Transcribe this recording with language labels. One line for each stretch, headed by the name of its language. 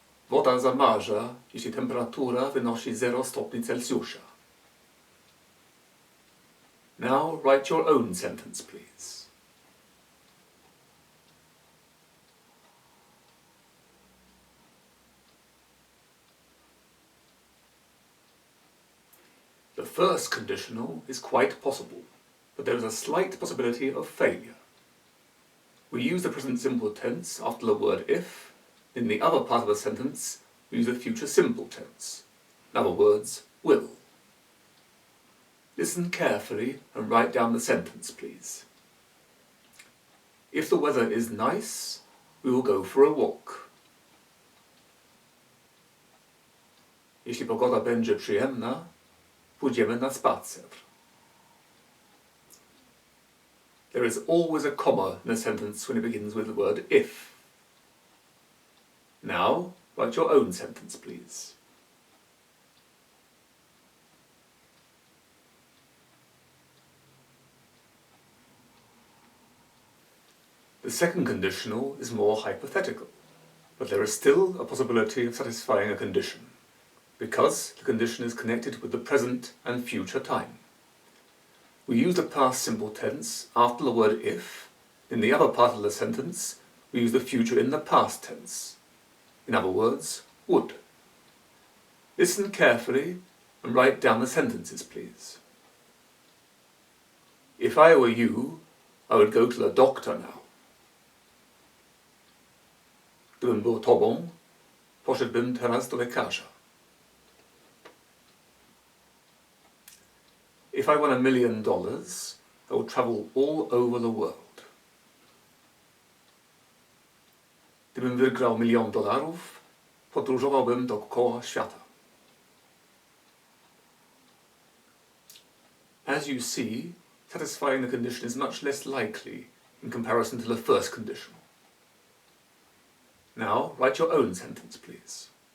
Polish: Woda zamarza, jeśli temperatura wynosi 0 stopni Celsjusza.
English: Now write your own sentence, please. The first conditional is quite possible, but there is a slight possibility of failure. We use the present simple tense after the word if. In the other part of the sentence, we use the future simple tense. In other words, will. Listen carefully and write down the sentence, please. If the weather is nice, we will go for a walk.
Polish: Jeśli pogoda będzie przyjemna, pójdziemy na spacer.
English: There is always a comma in a sentence when it begins with the word if. Now, write your own sentence, please. The second conditional is more hypothetical, but there is still a possibility of satisfying a condition, because the condition is connected with the present and future time. We use the past simple tense after the word if. In the other part of the sentence, we use the future in the past tense. In other words, would. Listen carefully and write down the sentences, please. If I were you, I would go to the doctor now.
Polish: Gdybym był tobą, poszedłbym teraz do lekarza.
English: If I won $1 million, I would travel all over the world.
Polish: Gdybym wygrał $1 milion, podróżowałbym dookoła świata.
English: As you see, satisfying the condition is much less likely in comparison to the first conditional. Now, write your own sentence, please.